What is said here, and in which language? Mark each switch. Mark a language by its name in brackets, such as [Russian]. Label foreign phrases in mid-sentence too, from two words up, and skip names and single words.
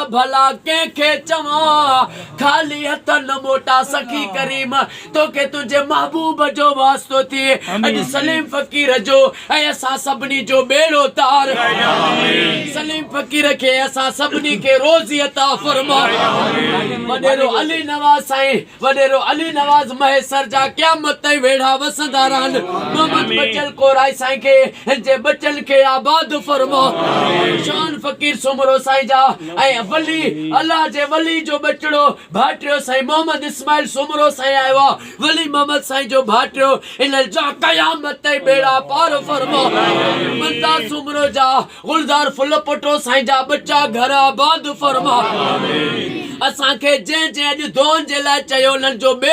[Sindhi] भला कंहिंखे चवां खाली हथ न मोटा सखी करीम तोखे तुंहिंजे महबूब जो वास्तो थिए अॼु सलीम फ़कीर जो ऐं असां सभिनी जो बेड़ो तार सलीम फकीर के असां सभिनी के रोज़ी अता फरमा वडेरो अली नवाज साईं वडेरो अली नवाज महेसर जा क़यामत ताईं वेड़ा वसंदा रहन मोहम्मद बचल कोराई साईं के जे बचन के आबाद फरमा शान फकीर सुमरो साईं जा ऐं वली अल्लाह जे वली जो बचड़ो भाटियो साईं मोहम्मद इस्माइल सुमरो साईं आयो वली मोहम्मद साईं जो भाटियो इन जा क़यामत ताईं बेड़ा पार फरमा मंता सुमरो जा गुलजार फुल पटो साईं जा बच्चा घर आबाद फरमा असां के जे अॼु दोन जे लाइ चयो उन्हनि जो